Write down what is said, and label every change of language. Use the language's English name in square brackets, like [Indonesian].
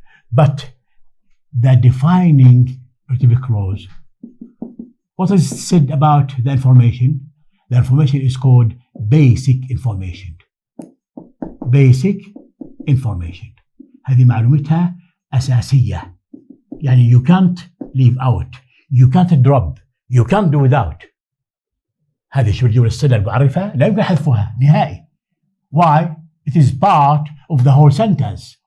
[English] But the defining relative clause, what is said about the information? The information is called basic information. Basic information. [Arabic] هذه معلومتها أساسية. يعني [English] you can't leave out. You can't drop. You can't do without. [Arabic] هذه شبه الجملة الصلة المعرفة لا يمكن حذفها نهائي. [English] Why? It is part of the whole sentence.